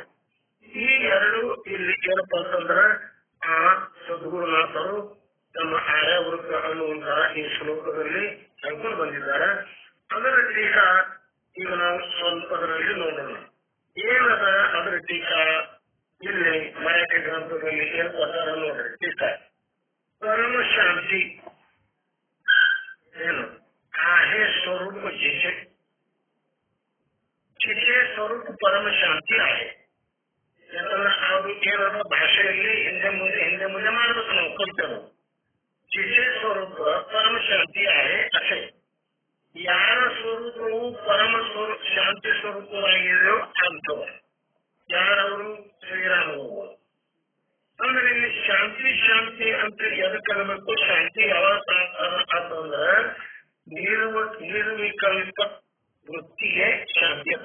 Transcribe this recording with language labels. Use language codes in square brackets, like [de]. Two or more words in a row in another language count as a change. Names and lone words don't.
[kn] ಈ ಎರಡು ಇಲ್ಲಿ ಏನಪ್ಪ ಅಂತಂದ್ರ ಆ ಸದ್ಗುರುನಾಥರು ತಮ್ಮ ಆರ್ಯಾವೃತ್ತ ಅನ್ನುವಂತಹ ಈ ಶ್ಲೋಕದಲ್ಲಿ ಹೇಳ್ಕೊಂಡು ಬಂದಿದ್ದಾರೆ. ಅದರ ಟೀಕಾ ಈಗ ನಾವು ಸ್ವಲ್ಪದರಲ್ಲಿ ನೋಡೋಣ. ಏನದ ಅದರ ಟೀಕಾ ಇಲ್ಲಿ ಮರಾಠಿ ಗ್ರಂಥದಲ್ಲಿ ಏನ್ ಕೊಟ್ಟಾರ ನೋಡ್ರಿ. [mr] ಟೀಕಾ परम शांती आहे स्वरूप जिचे तिचे स्वरूप परम शांती आहे. [kn] ಯಾಕಂದ್ರೆ ಅದು ಕೇಳೋದು ಭಾಷೆಯಲ್ಲಿ ಹಿಂದೆ ಮುಂದೆ ಮಾಡ್ಬೇಕು ನಾವು ಕಲ್ತೇವೆ. [mr] जिचे स्वरूप परम शांती आहे असे [kn] ಯಾರ ಸ್ವರೂಪವು ಪರಮ ಸ್ವರೂಪ ಶಾಂತಿ ಸ್ವರೂಪವಾಗಿದೆಯೋ ಅಂತವ ಯಾರವರು ಶ್ರೀರಾಮರು. ಅಂದ್ರೆ ಇಲ್ಲಿ ಶಾಂತಿ ಶಾಂತಿ ಅಂತ ಎದಕ್ಕೆ ಅನ್ನಬೇಕು? ಶಾಂತಿ ಯಾವಾಗ ಅಂತಂದ್ರ ನಿರ್ವಿಕಲ್ಪ ವೃತ್ತಿಗೆ ಶಾಂತಿ ಅಂತ.